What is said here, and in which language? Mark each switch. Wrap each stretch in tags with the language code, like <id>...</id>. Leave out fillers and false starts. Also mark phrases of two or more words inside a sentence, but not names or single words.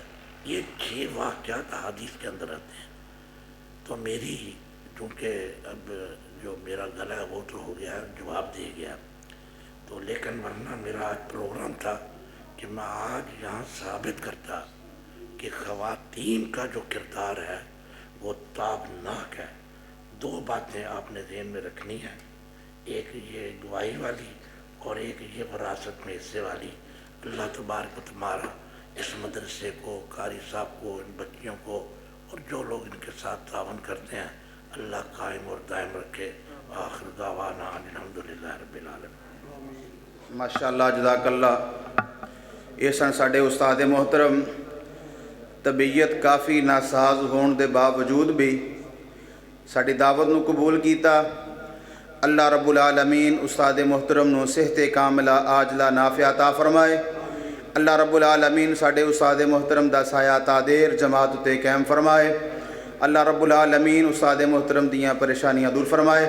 <ur>یہ 6 واقعات حدیث کے اندر آتے ہیں۔ تو میری، چونکہ اب جو میرا گلا ہے وہ تو ہو گیا، جواب دے گیا، تو لیکن ورنہ میرا آج پروگرام تھا کہ میں آج یہاں ثابت کرتا کہ خواتین کا جو کردار ہے وہ تابناک ہے. 2 باتیں آپ نے ذہن میں رکھنی ہے، ایک یہ گواہی والی اور ایک یہ وراثت میں حصے والی.</ur> <ar>الله تبارك وتعالى</ar> <ur>اس مدرسے کو، قاری صاحب کو، ان بچیوں کو اور جو لوگ ان کے ساتھ تعاون کرتے ہیں، اللہ قائم اور دائم رکھے.</ur> <ar>آخر دعوانا الحمد لله رب العالمين. ما شاء الله، جزاك الله.</ar> <pa>ایہہ سن ساڈے استاد محترم، طبیعت کافی ناساز ہون دے باوجود وی ساڈی دعوت نوں قبول کیتا.</pa> <ar>الله رب العالمين</ar> <pa>استاد محترم نوں صحتِ کاملہ عاجلہ نافعہ عطا فرمائے.</pa> <ar>الله رب العالمين</ar> <pa>ساڈے استاد محترم دا سایہ تادیر جماعت اُتے قائم فرمائے.</pa> <ar>الله رب العالمين</ar> <pa>استاد محترم دیاں پریشانیاں دور فرمائے.</pa>